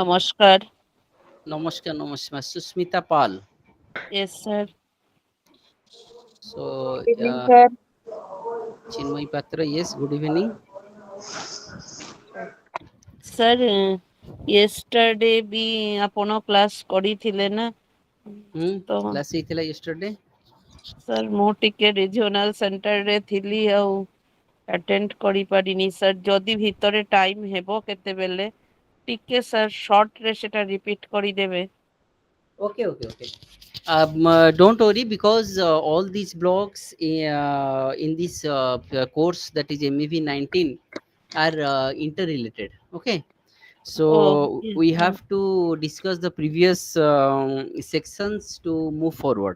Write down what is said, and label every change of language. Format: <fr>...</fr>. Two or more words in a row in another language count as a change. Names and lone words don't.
<en>Namaskar. Namaskar, Namaskar, Susmita Pal. Yes, sir. So Evening, sir. Chinmay Patra, yes. Good evening. Sir, yesterday</en> <or>ବି ଆପଣ କ୍ଲାସ୍ କରିଥିଲେ ନା? ତ Class ହେଇଥିଲା yesterday. ସାର୍ ମୁଁ ଟିକେ</or> <en>regional centreରେ</en> <or>ଥିଲି ଆଉ ଆଟେଣ୍ଡ କରିପାରିନି ସାର୍। ଯଦି ଭିତରେ ଟାଇମ୍ ହେବ କେତେବେଳେ ଟିକେ ସାର୍ ସର୍ଟରେ ସେଟା ରିପିଟ୍ କରିଦେବେ।</or> <en>Okay. Don't worry because all these blocks in this course, that is MEV-19, are interrelated. Okay. Oh, So yes, we sir. have to discuss the previous sections to move forward.</en>